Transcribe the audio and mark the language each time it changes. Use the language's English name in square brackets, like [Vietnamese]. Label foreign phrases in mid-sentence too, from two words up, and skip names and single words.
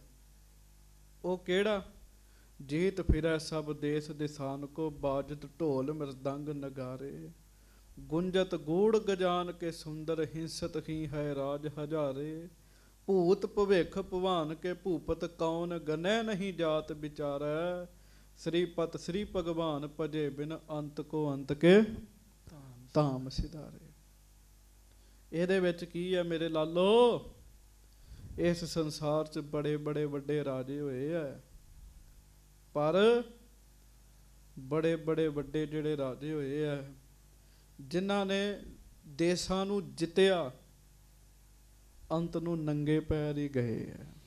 [Punjabi] ਉਹ ਕਿਹੜਾ? [Braj] ਜੀਤ ਫਿਰੈ ਸਭ ਦੇਸ ਦਿਸਾਨ ਕੋ, ਬਾਜਤ ਢੋਲ ਮਰਦੰਗ ਨਗਾਰੇ, ਗੁੰਜਤ ਗੂੜ ਗਜਾਨ ਕੇ ਸੁੰਦਰ, ਹਿੰਸਤ ਹੀ ਹੈ ਰਾਜ ਹਜ਼ਾਰੇ, ਭੂਤ ਭਵਿਖ ਭਵਾਨ ਕੇ ਭੂਪਤ, ਕੌਣ ਗਨੈ ਨਹੀਂ ਜਾਤ ਵਿਚਾਰੈ, श्रीपत श्री भगवान भजे बिन अंत को अंत के धाम सिधारे। [Punjabi] ਇਹਦੇ ਵਿੱਚ ਕੀ ਹੈ ਮੇਰੇ ਲਾਲੋ? ਇਸ ਸੰਸਾਰ 'ਚ ਬੜੇ ਬੜੇ ਵੱਡੇ ਰਾਜੇ ਹੋਏ ਆ, ਪਰ ਬੜੇ ਬੜੇ ਵੱਡੇ ਜਿਹੜੇ ਰਾਜੇ ਹੋਏ ਆ ਜਿਨ੍ਹਾਂ ਨੇ ਦੇਸ਼ਾਂ ਨੂੰ ਜਿੱਤਿਆ, ਅੰਤ ਨੂੰ ਨੰਗੇ ਪੈਰ ਹੀ ਗਏ ਆ।